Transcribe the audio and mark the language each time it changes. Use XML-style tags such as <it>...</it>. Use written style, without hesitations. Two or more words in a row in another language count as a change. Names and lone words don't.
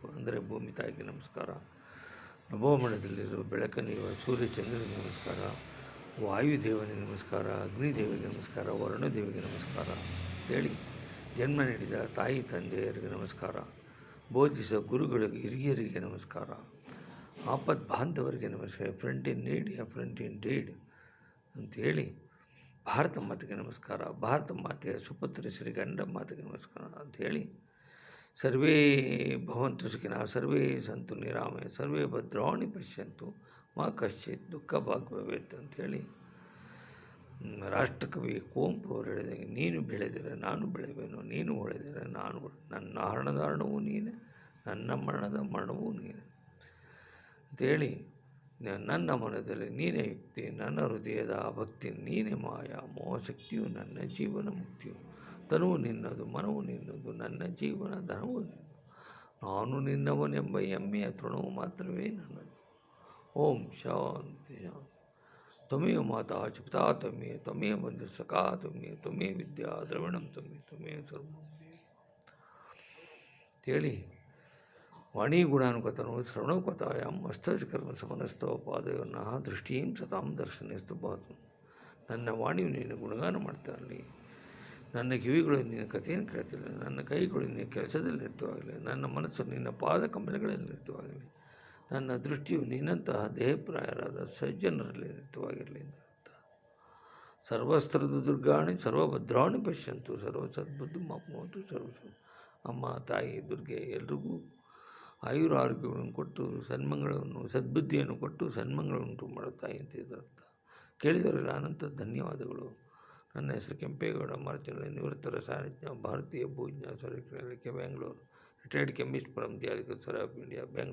<kn>ಅಂದರೆ ಭೂಮಿ ತಾಯಿಗೆ ನಮಸ್ಕಾರ, ನಭೋಮಂಡಲದಲ್ಲಿರುವ ಬೆಳಕನ್ನಿರುವ ಸೂರ್ಯ ಚಂದ್ರನಿಗೆ ನಮಸ್ಕಾರ, ವಾಯುದೇವನಿಗೆ ನಮಸ್ಕಾರ, ಅಗ್ನಿದೇವಿಗೆ ನಮಸ್ಕಾರ, ವರುಣದೇವಿಗೆ ನಮಸ್ಕಾರ ಹೇಳಿ, ಜನ್ಮ ನೀಡಿದ ತಾಯಿ ತಂದೆಯರಿಗೆ ನಮಸ್ಕಾರ, ಬೋಧಿಸುವ ಗುರುಗಳಿಗೆ ಹಿರಿಯರಿಗೆ ನಮಸ್ಕಾರ, ಆಪತ್ ಬಾಂಧವರಿಗೆ ನಮಸ್ಕಾರ,</kn> <en>friend in need friend in deed</en> <kn>ಅಂಥೇಳಿ ಭಾರತ ಮಾತೆಗೆ ನಮಸ್ಕಾರ, ಭಾರತ ಮಾತೆಯ ಸುಪುತ್ರ ಶ್ರೀ ಗಂಡ ಮಾತೆಗೆ ನಮಸ್ಕಾರ ಅಂಥೇಳಿ,</kn> <sa>ಸರ್ವೇ ಭವಂತು ಸುಖಿನಃ, ಸರ್ವೇ ಸಂತು ನಿರಾಮಯ, ಸರ್ವೇ ಭದ್ರಾಣಿ ಪಶ್ಯಂತು ಮಾ ಕಶ್ಚಿತ್ ದುಃಖ ಭಾಗ್ ಭವೇತ್</sa> <kn>ಅಂಥೇಳಿ ರಾಷ್ಟ್ರಕವಿ ಕುವೆಂಪು ಅವರು ಹೇಳಿದಾಗ, ನೀನು ಬೆಳೆದರೆ ನಾನು ಬೆಳೆಯುವೆನು, ನೀನು ಹೊಳೆದರೆ ನಾನು, ನನ್ನ ಹರಣದ ಹರಣವೂ ನೀನೆ, ನನ್ನ ಮರಣದ ಮರಣವೂ ನೀನೆ ಅಂಥೇಳಿ, ನನ್ನ ಮನದಲ್ಲಿ ನೀನೇ ಯುಕ್ತಿ, ನನ್ನ ಹೃದಯದ ಭಕ್ತಿ ನೀನೇ ಮಾಯ, ಮೋಹಶಕ್ತಿಯು ನನ್ನ ಜೀವನ ಮುಕ್ತಿಯು, ತನುವು ನಿನ್ನದು ಮನವು ನಿನ್ನದು, ನನ್ನ ಜೀವನ ಧನವು ನಿನ್ನದು, ನಾನು ನಿನ್ನವನೆಂಬ ಹೆಮ್ಮೆಯ ತೃಣವು ಮಾತ್ರವೇ ನನ್ನದು.</kn> <sa>ಓಂ ಶಾಂತಿ ಶಾಂತಿ. ತ್ವಮೇವ ಮಾತಾ ಚ ಪಿತಾ ತ್ವಮೇವ, ತ್ವಮೇವ ಬಂಧು ಸಖಾ ತ್ವಮೇವ, ತ್ವಮೇವ ವಿದ್ಯಾ ದ್ರವಿಣಂ ತ್ವಮೇವ, ತ್ವಮೇವ ಸರ್ವಂ ಅಂತೇಳಿ, ವಾಣಿ ಗುಣಾನುಗತನೋ ಶ್ರವಣೋಕತಾಯಾಂ ಮಸ್ತಕರ್ಮ ಸಮನಸ್ತವ ಪಾದಯೋನ್ನಃ ದೃಷ್ಟಿಯಂ ಸತಾಂ ದರ್ಶನಸ್ತು ಬಾತು.</sa> <kn>ನನ್ನ ವಾಣಿಯು ನೀನು ಗುಣಗಾನ ಮಾಡ್ತಾ ಇರಲಿ, ನನ್ನ ಕಿವಿಗಳು ನಿನ್ನ ಕಥೆಯನ್ನು ಕೇಳ್ತಿರಲಿ, ನನ್ನ ಕೈಗಳು ನಿನ್ನ ಕೆಲಸದಲ್ಲಿ ನಿರತವಾಗಲಿ, ನನ್ನ ಮನಸ್ಸು ನಿನ್ನ ಪಾದ ಕಮಲಗಳಲ್ಲಿ ನಿರತವಾಗಲಿ, ನನ್ನ ದೃಷ್ಟಿಯು ನಿನ್ನಂತಹ ದೇಹಪ್ರಾಯರಾದ ಸಜ್ಜನರಲ್ಲಿ ನಿರತವಾಗಿರಲಿ ಅಂತ.</kn> <sa>ಸರ್ವಸ್ತ್ರದ ದುರ್ಗಾಣಿ ಸರ್ವಭದ್ರಾಣಿ ಪಶ್ಯಂತು, ಸರ್ವ ಸದ್ಬುದ್ಧಿ ಮಾಪ್ನೋತು ಸರ್ವ.</sa> <kn>ಅಮ್ಮ ತಾಯಿ ದುರ್ಗೆ ಎಲ್ರಿಗೂ ಆಯುರ ಆರೋಗ್ಯಗಳನ್ನು ಕೊಟ್ಟು ಸನ್ಮಂಗಳವನ್ನು ಸದ್ಬುದ್ಧಿಯನ್ನು ಕೊಟ್ಟು ಸನ್ಮಂಗಳನ್ನುಂಟು ಮಾಡೋ ತಾಯಿ ಅಂತ ಇದರ್ಥ. ಕೇಳಿದವರೆಲ್ಲ ಅನಂತ ಧನ್ಯವಾದಗಳು. ನನ್ನ ಹೆಸರು ಕೆಂಪೇಗೌಡ ಮಾರ್ಚನಹಳ್ಳಿ, ನಿವೃತ್ತ ರಸಾಯನಜ್ಞ, ಭಾರತೀಯ ಭೂಜ್ಞ, ಸರ್ವಿಸ್ ಬೆಂಗಳೂರು,</kn> <en>retired chemist from the agriculture of India,</en> <kn>ಬೆಂಗಳೂರು.</kn>